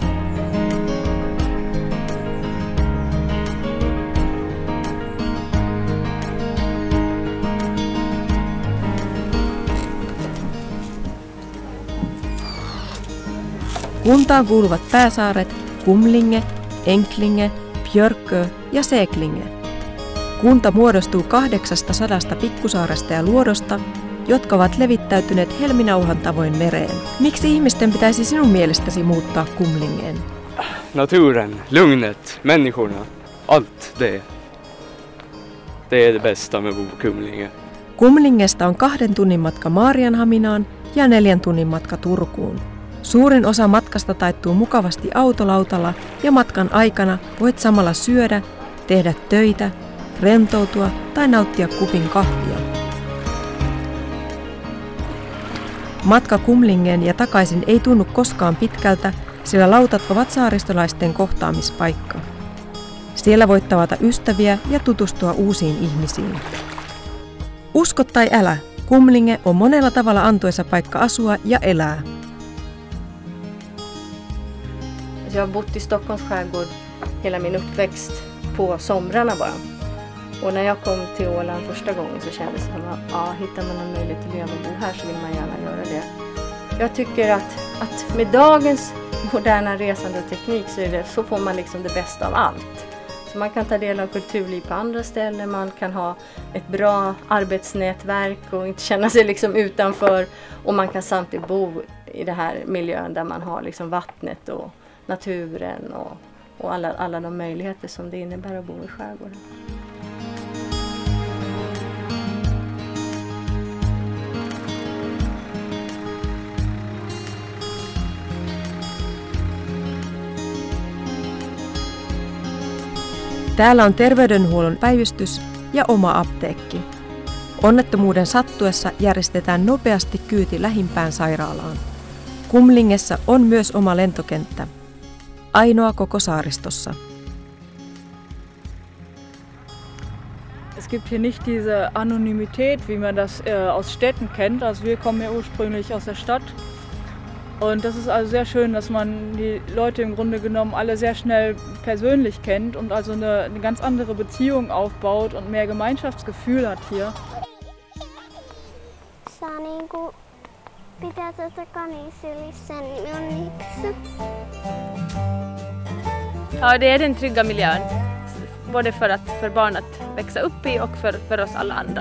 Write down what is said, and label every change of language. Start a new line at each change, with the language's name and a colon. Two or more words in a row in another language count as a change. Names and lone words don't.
Finnish: Kuntaan kuuluvat pääsaaret Kumlinge, Enklinge, Björkö ja Seklinge. Kunta muodostuu 800 pikkusaaresta ja luodosta, jotka ovat levittäytyneet helminauhan tavoin mereen. Miksi ihmisten pitäisi sinun mielestäsi muuttaa Kumlingeen?
Swedish: Naturen, lugnet, människorna, allt det. Det är det bästa med bo på Kumlinge.
Finnish: Kumlingesta on 2 tunnin matka Maarianhaminaan ja 4 tunnin matka Turkuun. Suurin osa matkasta taittuu mukavasti autolautalla ja matkan aikana voit samalla syödä, tehdä töitä, rentoutua tai nauttia kupin kahvia. Matka Kumlingeen ja takaisin ei tunnu koskaan pitkältä, sillä lautat ovat saaristolaisten kohtaamispaikka. Siellä voit tavata ystäviä ja tutustua uusiin ihmisiin. Usko tai älä, Kumlinge on monella tavalla antoisa paikka asua ja elää.
Swedish: Jag har bott i Stockholms skärgård hela min uppväxt på somrarna bara. Och när jag kom till Åland första gången så kändes det som att hittar man någon möjlighet att leva och bo här så vill man gärna göra det. Jag tycker att med dagens moderna resande och teknik så får man liksom det bästa av allt. Så man kan ta del av kulturliv på andra ställen, man kan ha ett bra arbetsnätverk och inte känna sig liksom utanför. Och man kan samtidigt bo i det här miljön där man har liksom vattnet och naturen och alla de möjligheter som det innebär att bo i skärgården.
Finnish: Täällä on terveydenhuollon päivystys ja oma apteekki. Onnettomuuden sattuessa järjestetään nopeasti kyyti lähimpään sairaalaan. Kumlingessa on myös oma lentokenttä. Ainoa koko saaristossa.
German: Es gibt hier nicht diese Anonymität, wie man das aus Städten kennt. Also wir kommen ja ursprünglich aus der Stadt. Und das ist also sehr schön, dass man die Leute im Grunde genommen alle sehr schnell persönlich kennt und also eine ganz andere Beziehung aufbaut und mehr Gemeinschaftsgefühl hat hier. Pitää kanissylissä on
Swedish: Ja, det är den trygga miljön. Både för barn att växa upp i och för oss alla andra.